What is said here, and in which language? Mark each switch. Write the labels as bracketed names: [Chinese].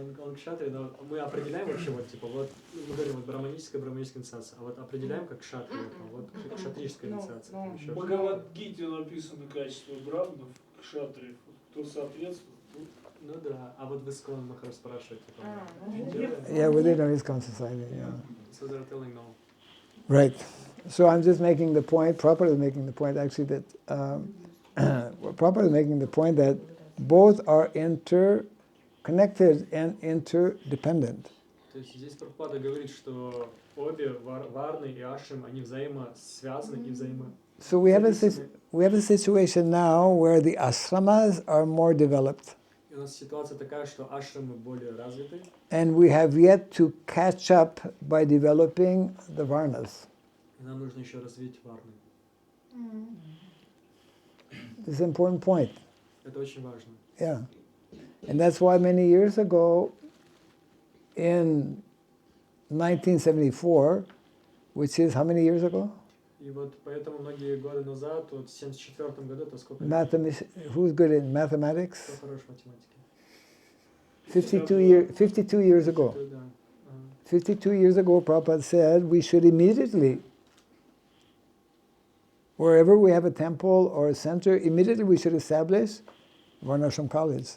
[Russian] Он кшатри, но мы определяем вообще вот типа вот мы говорим вот браманическая инициация, а вот определяем как кшатри, вот кшатрийская инициация. В Бхагавад-гите написано качество браманов, кшатриев, кто соответствует. Ну да, а вот в ИСККОН Махарадж спрашивает, [English] Yeah, within our ISKCON society, yeah. So they're telling no. Right. So I'm just making the point, Prabhupada is making the point actually that, Prabhupada is making the point that both are interconnected and interdependent. [Russian] То есть здесь Прабхупада говорит, что обе варны и ашрам, они взаимосвязаны и [English] So we have a situation now where the ashramas are more developed. [Russian] И у нас ситуация такая, что ашрамы более развиты. [English] And we have yet to catch up by developing the varnas. [Russian] И нам нужно еще развить варны. [English] This is an important point. [Russian] Это очень важно. [English] Yeah. And that's why many years ago, in 1974, which is how many years ago? [Russian] И вот поэтому многие годы назад, вот в 1974 году, это сколько? [English] Who's good in mathematics? [Russian] Кто хорош в математике? [English] 52 years ago. [Russian] Да. [English] 52 years ago, Prabhupada said we should immediately, wherever we have a temple or a center, immediately we should establish Varnashram College.